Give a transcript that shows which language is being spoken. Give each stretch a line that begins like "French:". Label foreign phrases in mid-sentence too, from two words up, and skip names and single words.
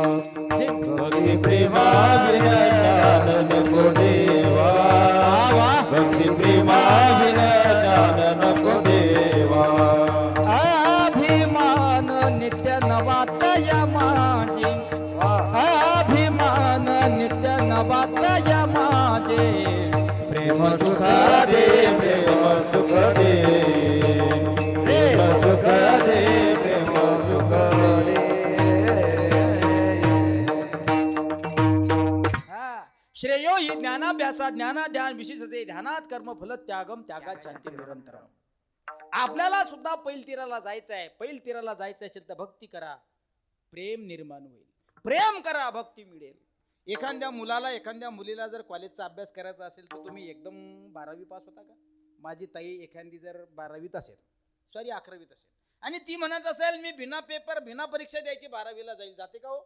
Marathi: भक्ती प्रेमा विना ज्ञान नको देवा भक्ती प्रेमा विना ज्ञान नको देवा अभिमान नित्य नवातय माझे अभिमान नित्य नवातय माझे प्रेम सुख दे प्रेम सुख दे प्रेम सुख दे प्रेम सुख दे
Sanskrit: श्रेयो ही ज्ञानाभ्यासा ज्ञानाध्यान विशेषते ध्यानात कर्म फल त्यागम त्यागात शांती निरंतर.
Marathi: आपल्याला सुद्धा पैल तीराला जायचं आहे. पैल तीराला जायचं असेल तर भक्ती करा, प्रेम निर्माण होईल. प्रेम करा, भक्ती मिळेल. एखाद्या मुलाला एखाद्या मुलीला जर कॉलेजचा अभ्यास करायचा असेल तर तुम्ही एकदम 12वी पास होता का? माझी ताई एखादी जर 12वीत असेल, सॉरी 11वीत असेल, आणि ती म्हणत असेल मी बिना पेपर बिना परीक्षा द्यायची 12वीला जाईल, जाते का हो?